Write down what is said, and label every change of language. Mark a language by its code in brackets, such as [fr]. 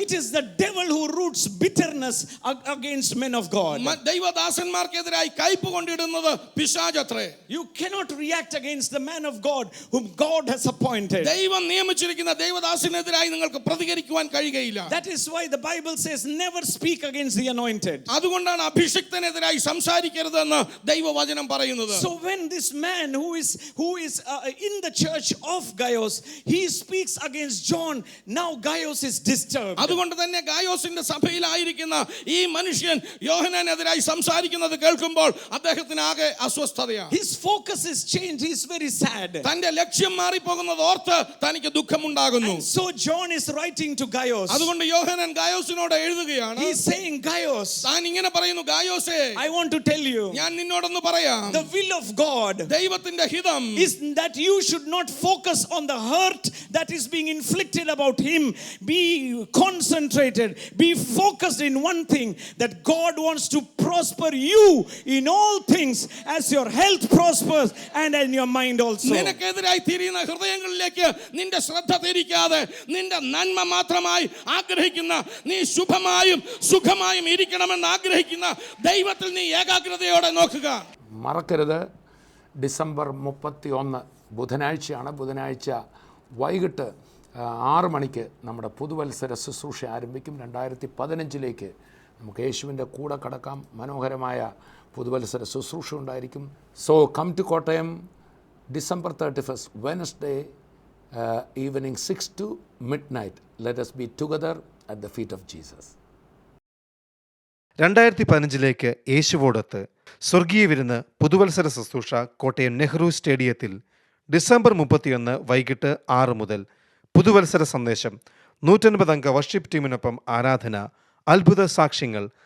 [en] It is the devil who roots bitterness against men of God. [ml] ദൈവദാസന്മാർക്കെതിരായി കയ്പ് കൊണ്ടിടുന്നത് പിശാചത്രേ. [en] You cannot react against the man of God whom God has appointed. [ml] ദൈവം നിയമിച്ചിരിക്കുന്ന ദൈവദാസനെതിരായി നിങ്ങൾക്ക് പ്രതികരിക്കുവാൻ കഴിയുകയില്ല. [en] That is why the Bible says never speak against the anointed. [ml] അതുകൊണ്ടാണ് അഭിഷിക്തനെതിരായി സംസാരിക്കരുതെന്ന് ദൈവവചനം പറയുന്നത്. [en] So when this man who is in the church of Gaius, he speaks against John, now Gaius is disturbed. [ml] അതുകൊണ്ട് തന്നെ ഗായോസിന്റെ സഭയിലായിരിക്കുന്ന ഈ മനുഷ്യൻ യോഹന്നാനെതിരായി സംസാരിക്കുന്നത് കേൾക്കുമ്പോൾ അദ്ദേഹത്തിന് ആകെ അസ്വസ്ഥതയാണ്. [en] His focus is changed. He is very sad. [ml] തന്റെ ലക്ഷ്യം മാറിപ്പോകുന്നത് ഓർത്ത് തനിക്ക് ദുഃഖമുണ്ടാകുന്നു. [en] And so John is writing to Gaius. [ml] അതുകൊണ്ട് യോഹന്നാൻ ഗായോസിനോട് എഴുതുകയാണ്. [en] He is saying, Gaius, [ml] താൻ ഇങ്ങനെ പറയുന്നു, ഗായോസേ, [en] I want to tell you, [ml] ഞാൻ നിന്നോടൊന്ന് പറയാം, [en] the will of God [ml] ദൈവത്തിന്റെ ഹിതം [en] is that you should not focus on the hurt that is being inflicted about him. Be concentrated, be focused in one thing, that God wants to prosper you in all things as your health prospers and in your mind also. [ml] നിനക്കെതിരായി തിരിയുന്ന ഹൃദയങ്ങളിലേക്ക് നിന്റെ ശ്രദ്ധ തിരിക്കാതെ നിന്റെ നന്മ മാത്രമായി ആഗ്രഹിക്കുന്ന, നീ ശുഭമായും സുഖമായും ഇരിക്കണമെന്ന് ആഗ്രഹിക്കുന്ന ദൈവത്തിൽ നീ ഏകാഗ്രതയോടെ നോക്കുക. മറക്കരുത്, ഡിസംബർ 31 ബുധനാഴ്ചയാണ്. ബുധനാഴ്ച വൈകിട്ട് 6 മണിക്ക് നമ്മുടെ പുതുവത്സര ശുശ്രൂഷ ആരംഭിക്കും. 2015 നമുക്ക് യേശുവിൻ്റെ കൂടെ കടക്കാം. മനോഹരമായ പുതുവത്സര ശുശ്രൂഷ ഉണ്ടായിരിക്കും. [en] So come to Kottayam, December 31st, Wednesday evening 6 to midnight. Let us be together at the feet of Jesus. [ml] 2015 യേശുവോടൊത്ത് സ്വർഗീയ വിരുന്ന് പുതുവത്സര ശുശ്രൂഷ കോട്ടയം നെഹ്റു സ്റ്റേഡിയത്തിൽ ഡിസംബർ 31 വൈകിട്ട് 6 മുതൽ. പുതുവത്സര സന്ദേശം, 150 അംഗ വർഷിപ്പ് ടീമിനൊപ്പം ആരാധന, അത്ഭുത സാക്ഷ്യങ്ങൾ.